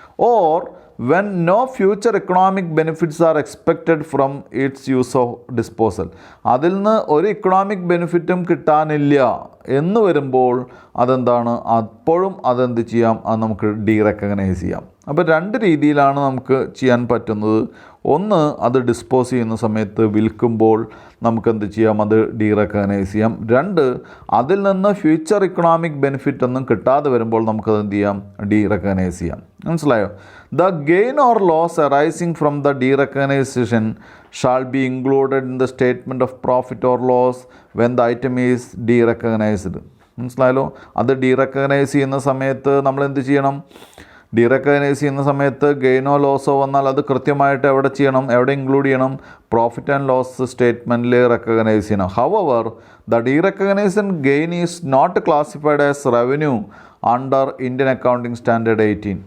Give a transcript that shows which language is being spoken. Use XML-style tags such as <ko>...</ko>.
<en>Or when no future economic benefits are expected from its use of disposal.</en> <ml>അതിൽ നിന്ന് ഒരു economic ബെനിഫിറ്റും കിട്ടാനില്ല എന്ന് വരുമ്പോൾ അതെന്താണ്? അപ്പോഴും അതെന്ത് ചെയ്യാം? അത് നമുക്ക് ഡീ റെക്കഗ്നൈസ് ചെയ്യാം. അപ്പോൾ 2 രീതിയിലാണ് നമുക്ക് ചെയ്യാൻ പറ്റുന്നത്. ഒന്ന്, അത് ഡിസ്പോസ് ചെയ്യുന്ന സമയത്ത് വിൽക്കുമ്പോൾ നമുക്കെന്ത് ചെയ്യാം? അത് ഡീ റെക്കഗ്നൈസ് ചെയ്യാം. 2, അതിൽ നിന്ന് ഫ്യൂച്ചർ ഇക്കണോമിക് ബെനിഫിറ്റ് ഒന്നും കിട്ടാതെ വരുമ്പോൾ നമുക്കത് എന്ത് ചെയ്യാം? ഡീ റെക്കഗ്നൈസ് ചെയ്യാം. മനസ്സിലായോ?</ml> <en>The gain or loss arising from the derecognition shall be included in the statement of profit or loss when the item is derecognized.</en> <ml>മനസ്സിലായല്ലോ? അത് ഡീറെക്കഗ്നൈസ് ചെയ്യുന്ന സമയത്ത് നമ്മൾ എന്ത് ചെയ്യണം? ഡീറെക്കഗ്നൈസ് ചെയ്യുന്ന സമയത്ത് ഗെയിനോ ലോസോ വന്നാൽ അത് കൃത്യമായിട്ട് എവിടെ ചെയ്യണം? എവിടെ ഇൻക്ലൂഡ് ചെയ്യണം? പ്രോഫിറ്റ് ആൻഡ് ലോസ് സ്റ്റേറ്റ്മെൻറ്റിൽ റെക്കഗ്നൈസ് ചെയ്യണം.</ml> <en>However the derecognition gain is not classified as revenue under Indian accounting standard 18.</en>